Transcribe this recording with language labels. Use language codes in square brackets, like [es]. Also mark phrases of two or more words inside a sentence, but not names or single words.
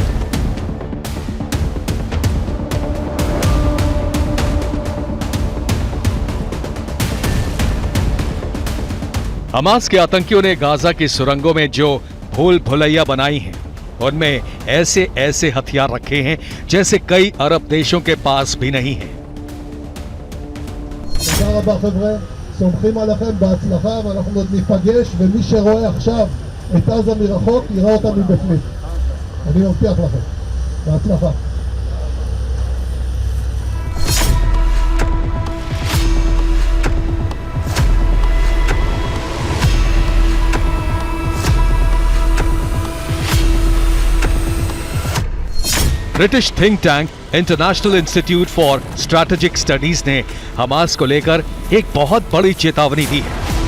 [hi] हमास के आतंकियों ने गाजा की सुरंगों में जो भूल भुलैया बनाई हैं, उनमें ऐसे ऐसे हथियार रखे हैं जैसे कई अरब देशों के पास भी नहीं हैं। [he] תודה רבה חבר'ה, סומכים עליכם בהצלחה ואנחנו עוד ניפגש ומי שרואה עכשיו את עזה מרחוק יראה אותה מבפנים. אני מבטיח לכם. בהצלחה. [en] British think tank [hi] इंटरनेशनल इंस्टीट्यूट फॉर स्ट्रैटेजिक स्टडीज ने हमास को लेकर एक बहुत बड़ी चेतावनी दी है।